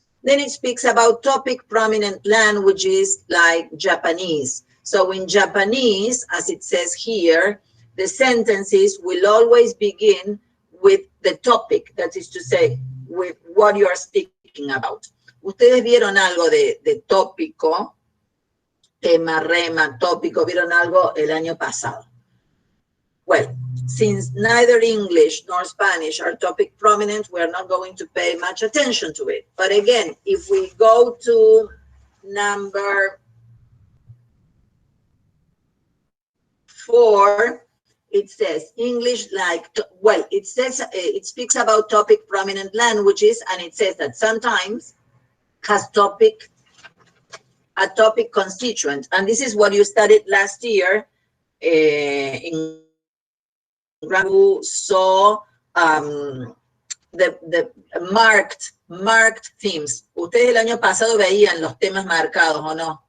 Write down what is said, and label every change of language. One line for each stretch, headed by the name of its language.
English: Then it speaks about topic prominent languages like Japanese. So in Japanese, as it says here, the sentences will always begin with the topic, that is to say, with what you are speaking about.
Spanish: Ustedes vieron algo de tópico, tema, rema, tópico, vieron algo el año pasado.
English: Well, since neither English nor Spanish are topic prominent, we are not going to pay much attention to it. But again, if we go to number 4, it says English like, well, it says, it speaks about topic prominent languages, and it says that sometimes has a topic constituent. And this is what you studied last year in you saw the marked themes.
Spanish: Ustedes el año pasado veían los temas marcados, ¿o no?